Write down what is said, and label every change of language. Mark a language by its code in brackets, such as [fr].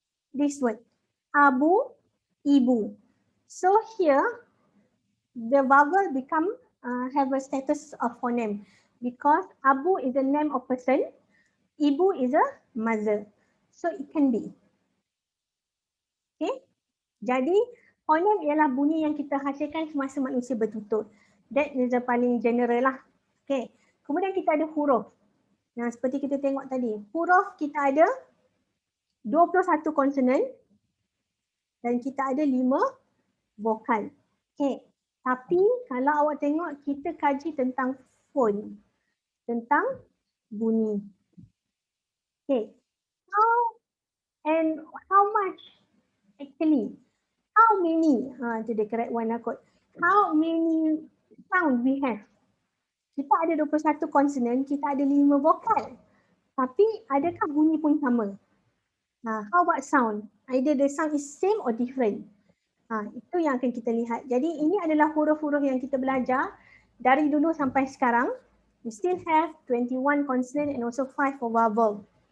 [en] This word, abu, ibu. So here, the vowel become have a status of phoneme because abu is a name of person, ibu is a mother. So it can be. Okay. [ms] Jadi phoneme ialah bunyi yang kita hasilkan semasa manusia bertutur. [en] That is the [ms] paling general lah. Okay. Kemudian kita ada huruf. Nah, seperti kita tengok tadi, huruf kita ada 21 konsonan dan kita ada 5 vokal. Okay. Tapi kalau awak tengok, kita kaji tentang phone, tentang bunyi. Okay. [en] How much actually? How many? [ms] Itu [en] the correct one [ms] lah kot. [en] How many sound we have? [ms] Kita ada 21 konsonan, kita ada 5 vokal. Tapi adakah bunyi pun sama? [en] How about sound? Either the sound is same or different. [ms] Itu yang akan kita lihat. Jadi ini adalah huruf-huruf yang kita belajar dari dulu sampai sekarang. [en] We still have 21 consonant and also 5 for vowel.